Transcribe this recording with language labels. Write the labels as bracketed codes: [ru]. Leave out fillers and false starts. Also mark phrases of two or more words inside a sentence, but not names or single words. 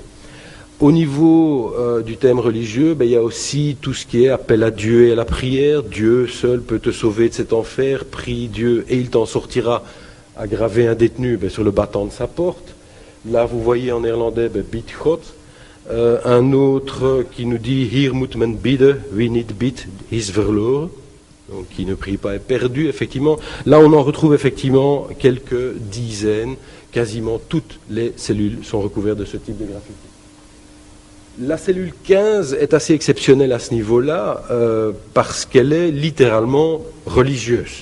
[fr] Au niveau du thème religieux, il y a aussi tout ce qui est appel à Dieu et à la prière. Dieu seul peut te sauver de cet enfer. Prie Dieu et il t'en sortira. À graver un détenu sur le battant de sa porte. Là, vous voyez en néerlandais [nl] bid God. [fr] Un autre qui nous dit [nl] Hier moet men bidden, wie niet bidt is verloren. [fr] Donc qui ne prie pas est perdu, effectivement. Là, on en retrouve effectivement quelques dizaines. Quasiment toutes les cellules sont recouvertes de ce type de graffiti. La cellule 15 est assez exceptionnelle à ce niveau-là parce qu'elle est littéralement religieuse.